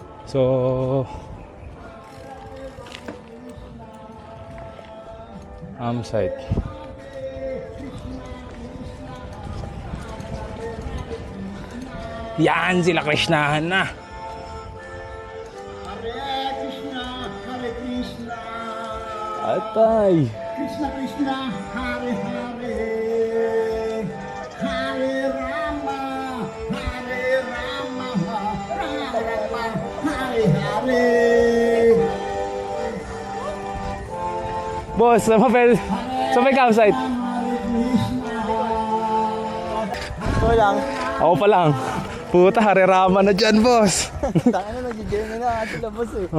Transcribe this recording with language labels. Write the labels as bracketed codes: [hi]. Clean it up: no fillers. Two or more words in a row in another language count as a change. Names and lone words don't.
[en] So site. [tl] Yan sila Krishnahan na. [sa] Hare Krishna, Hare Krishna, [tl] Atay. [sa] Krishna Krishna, Hare Hare, Hare Rama, Hare Rama, Rama Rama, Hare Hare. [tl] Boss, sa may campsite. [sa] Hare Krishna. [tl] Ito lang. Ako pa lang. Puta, harerama na dyan, boss. Tanga na, nag-game na sila boss eh.